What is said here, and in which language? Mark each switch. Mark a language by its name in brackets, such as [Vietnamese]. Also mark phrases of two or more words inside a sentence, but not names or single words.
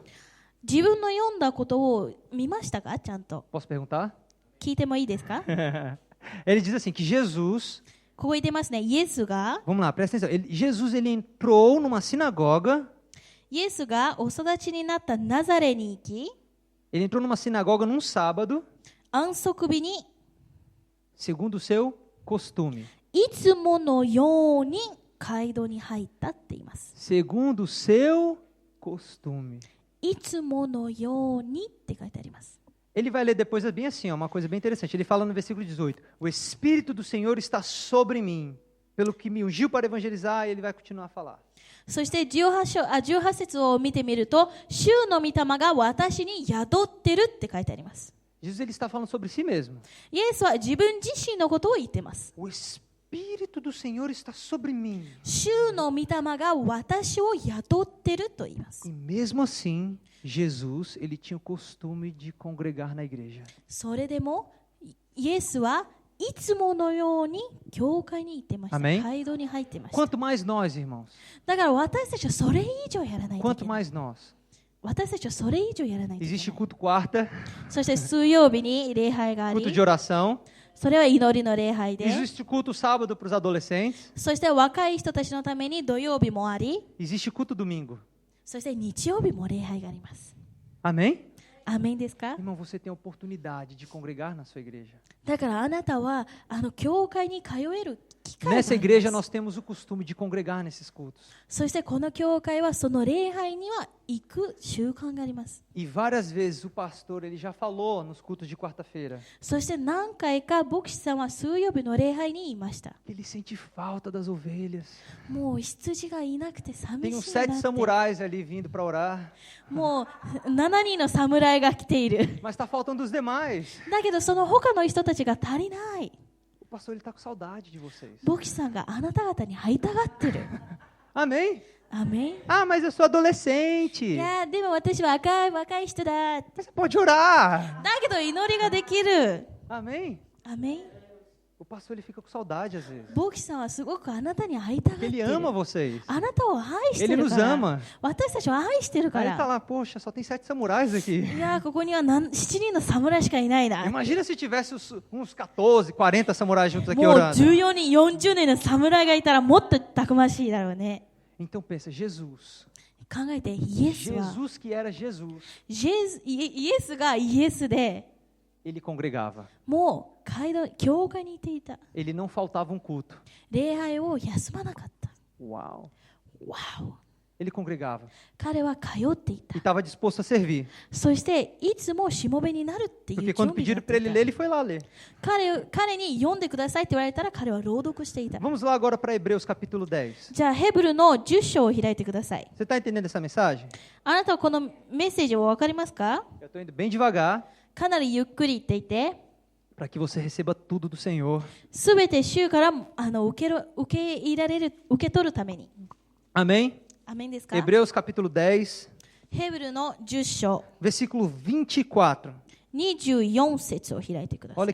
[Japanese] 自分の読んだことを見ましたかちゃんと [Portuguese] Posso perguntar? [Japanese] 聞いてもいいですか [Portuguese] Ele diz assim que Jesus, [Japanese] ここ言ってますねイエスが [Portuguese] vamos lá, presta atenção. Jesus ele entrou numa sinagoga, [Japanese] イエスがお育ちになったナザレに行き [Portuguese] ele entrou numa sinagoga num sábado, [Japanese] 安息日に [Portuguese] segundo o seu costume. [Japanese] いつものように街道に入ったって言います [Portuguese] Segundo o seu costume. [Japanese] いつものようにって書いてあります [Portuguese] Ele vai ler depois bem assim, ó, uma coisa bem interessante. Ele fala no versículo 18: O Espírito do Senhor está sobre mim, pelo que me ungiu para evangelizar, e ele vai continuar a falar. [Japanese] そして18節を見てみると、主の御霊が私に宿ってるって書いてあります。 [Portuguese] Jesus ele está falando sobre si mesmo. [Japanese] イエスは自分自身のことを言っています。 [Portuguese] O Espírito do Senhor está sobre mim. [Japanese] 主の御霊が私を宿ってると言います。 [Portuguese] E mesmo assim, Jesus ele tinha o costume de congregar na igreja. [Japanese] それでもイエスはいつものように教会に行ってました。 [Portuguese] Amém? [Japanese] 街道に入ってました。 [Portuguese] Quanto mais nós, irmãos. [Japanese] だから私たちはそれ以上やらないとい [Portuguese] Quanto [Japanese] けない。 [Portuguese] mais nós. [Japanese] 私たちはそれ以上やらないといけ [Portuguese] Existe [Japanese] ない [Portuguese] culto quarta, [Japanese] そして水曜日に礼拝があ [Portuguese] culto [Japanese] り [Portuguese] de oração. [Japanese] それは祈りの礼拝で [Portuguese] Existe culto sábado para os adolescentes. [Japanese] そして若い人たちのために土曜日もあり [Portuguese] Existe culto domingo. [Japanese] そして日曜日も礼拝があります [Portuguese] Amém? [Japanese] アメンですか [Portuguese] Irmão, você tem a oportunidade de congregar na sua igreja. [Japanese] だからあなたは教会に通える機会があります [Portuguese] Nessa igreja nós temos o costume de congregar nesses cultos. [Japanese] そしてこの教会はその礼拝には行く習慣があります。 [Portuguese] E várias vezes o pastor ele já falou nos cultos de quarta-feira [Japanese] そして何回か牧師さんは水曜日の礼拝に言いました。 [Portuguese] que ele sente falta das ovelhas. [Japanese] もう羊がいなくて寂 [Portuguese] Tem [Japanese] し [Portuguese] uns [Japanese] いな [Portuguese] 7 [Japanese] って。 [Portuguese] samurais ali vindo para orar, [Japanese] もう7人の侍が来ている。 [Portuguese] mas está faltando os demais. [Japanese] だけどその他の人たちが足りない。 [Portuguese] O pastor ele está com saudade de vocês. [Japanese] 牧師さんがあなた方に会いたがってる。 [Portuguese] Amém? [Japanese] アメン。 [Portuguese] Ah, mas eu sou adolescente. [Japanese] いやでも私は若い人だ。だ [Portuguese] Mas você pode orar. [Japanese] けど祈りができる。 [Portuguese] Amém? [Japanese] アメン。 [Portuguese] O pastor ele fica com saudade às vezes. [Japanese] 牧師さんはすごくあなたに会いたがって [Portuguese] Ele [Japanese] る。 [Portuguese] ama vocês. [Japanese] あなたを愛して [Portuguese] Ele [Japanese] る [Portuguese] nos [Japanese] から。 [Portuguese] ama. [Japanese] 私たちを愛してるか [Portuguese] Aí ele tá [Japanese] ら。 [Portuguese] lá, poxa, só tem 7 samurais aqui. [Japanese] いやここには7人の侍しかいないな。 [Portuguese] Imagina se tivesse uns 14, 40 samurais juntos aqui [Japanese] もう [Portuguese] orando. [Japanese] 14人、40人の侍がいたらもっとたくましいだろうね。 [Portuguese] Então pensa, Jesus. [Japanese] 考えてイエスは [Portuguese] Jesus que era Jesus, [Japanese] イエスがイエスで [Portuguese] ele congregava. [Japanese] もう教会にいていた。 [Portuguese] Ele não faltava um culto. [Japanese] 礼拝を休まなかった。 [Portuguese] Uau. [Japanese] わお。 [Portuguese] Ele congregava [Japanese] 彼は通っていた [Portuguese] e。estava disposto a servir. [Japanese] そしていつもしもべになるっていう [Portuguese] Porque [Japanese] 準 [Portuguese] quando [Japanese] 備が [Portuguese] pediram para ele [Japanese] あ [Portuguese] ler, [Japanese] ってい [Portuguese] ele foi lá ler. [Japanese] た。彼に読んでくださいって言われたら彼は朗読していた。 [Portuguese] Vamos lá agora para Hebreus capítulo 10. [Japanese] じゃあヘブルの10章を開いてください。 [Portuguese] Você está entendendo essa mensagem? [Japanese] あなたはこのメッセージを分かりますか？ [Portuguese] Eu estou indo bem devagar [Japanese] かなりゆっくり言っていて、 [Portuguese] para que você receba tudo do Senhor. [Japanese] すべて主から受け取るために。 [Portuguese] Amém? [Japanese] アメンですか？ [Portuguese] Hebreus capítulo 10, [Japanese] ヘブルの10章 [Portuguese] versículo 24. [Japanese] 24節を開いてください。